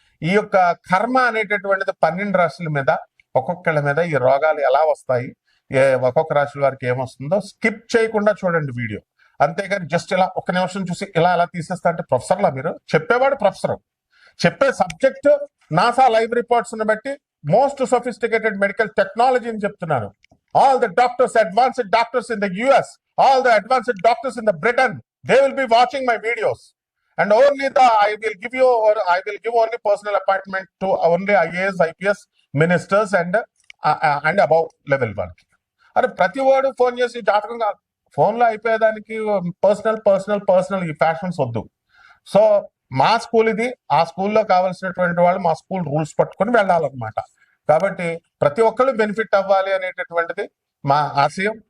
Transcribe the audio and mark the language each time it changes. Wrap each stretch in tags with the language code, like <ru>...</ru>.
<te>ఈ యొక్క కర్మ అనేటటువంటిది 12 రాశుల మీద, ఒక్కొక్కళ్ళ మీద ఈ రోగాలు ఎలా వస్తాయి, ఒక్కొక్క రాశి వారికి ఏమొస్తుందో స్కిప్ చేయకుండా చూడండి వీడియో. అంతేగాని జస్ట్ ఇలా ఒక్క నిమిషం చూసి ఇలా తీసేస్తా అంటే ప్రొఫెసర్లా మీరు? చెప్పేవాడు ప్రొఫెసర్, చెప్పే సబ్జెక్ట్ నాసా లైవ్ రిపోర్ట్స్ బట్టి</te> <en>most sophisticated medical technology</en> <te>అని చెప్తున్నాను.</te> <en>All the doctors, advanced doctors in the US, all the advanced doctors in the Britain, they will be watching my videos. And only I will give only personal appointment to only IAS, IPS ministers and above level work.</en> <te>అరే ప్రతి వాడు phone చేసి జాతకం కాదు, ఫోన్లో అయిపోయేదానికి personal ఈ fashions వద్దు. So మా స్కూల్ ఇది, ఆ స్కూల్లో కావాల్సినటువంటి వాళ్ళు మా స్కూల్ రూల్స్ పట్టుకొని వెళ్ళాలన్నమాట. కాబట్టి ప్రతి ఒక్కళ్ళు బెనిఫిట్ అవ్వాలి అనేటటువంటిది మా ఆశయం.</te>